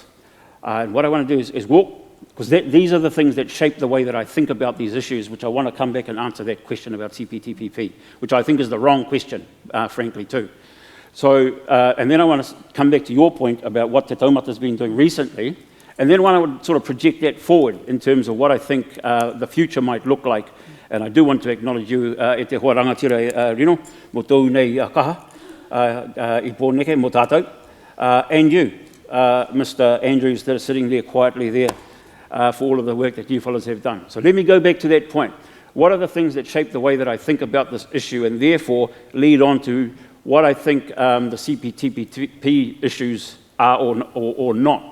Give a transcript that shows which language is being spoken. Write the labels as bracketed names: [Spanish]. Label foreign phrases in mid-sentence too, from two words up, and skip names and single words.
[English] And what I want to do is walk, because these are the things that shape the way that I think about these issues, which I want to come back and answer that question about CPTPP, which I think is the wrong question, frankly, too. So, and then I want to come back to your point about what Te Taumata's been doing recently, and then I would sort of project that forward in terms of what I think the future might look like. And I do want to acknowledge you, [Māori] e te hoa rangatira rino, mo tau nei kaha, I pōneke, mo tātou, [English] and you, Mr. Andrews, that are sitting there quietly there for all of the work that you fellows have done. So let me go back to that point. What are the things that shape the way that I think about this issue and therefore lead on to what I think the CPTPP issues are or not?